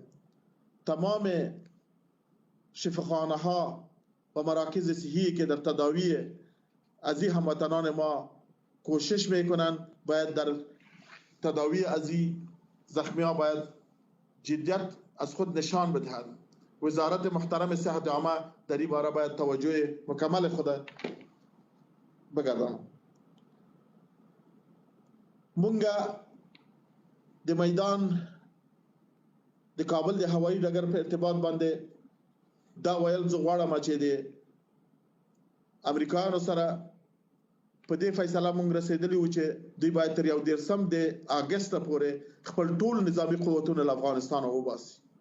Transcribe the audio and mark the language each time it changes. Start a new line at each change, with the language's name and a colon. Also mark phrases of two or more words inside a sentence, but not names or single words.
Persian: تمام شفاخانه ها و مراکز صحی که در تداوی از این هموطنان ما کوشش میکنن باید در تداوی از این زخمی ها باید جدیت از خود نشان بدهد. وزارت محترم صحت عامه در این باره باید توجه مکمل خود بگردانه.
Pashto: مونږه د میدان د کابل د هوایي ډګر په ارتباط باندې دا ویل زه غواړم چې د امریکایانو سره په دې فیصله مونږ رسېدلی وو چې دوی باید تر 11 د اګست پورې خپل ټول نظامي قوتونه له افغانستان وباسي